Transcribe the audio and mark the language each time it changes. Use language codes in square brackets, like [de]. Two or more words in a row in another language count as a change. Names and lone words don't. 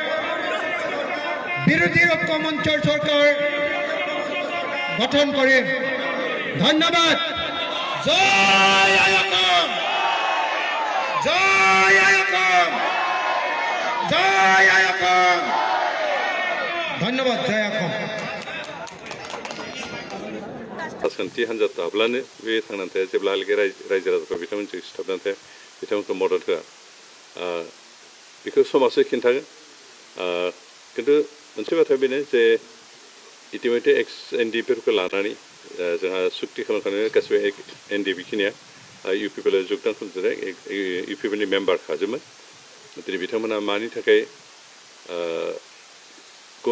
[as] বিৰোধী ঐক্য মঞ্চৰ চৰকাৰ গঠন কৰিম ধন্যবাদ জয় আয়কম জয় আয়কম জয় আয়কম ধন্যবাদ জয় আয়কম [brx] राजखान्थि हान्जा थाब्लानो बे थांनानै थाया जेब्लाहालागै रायजो राजाफ्रा बिथांमोनजों सिथाबनानै थाया बिथांमोनखौ मदद होआ बेखौ समाजसो खिन्थागोन खिन्थु मोनसे बाथ्रा बेनो जे इतिमध्य XNDP-फोरखौ लानानै जोंहा सुक्ति खालामखानाय गासिबो NDP खिनिया UPPL जोगदान खालामजानाय UPPL-नि मेम्बार खाजोबमोन दिनै बिथांमोना मानि थाखाय गुबुन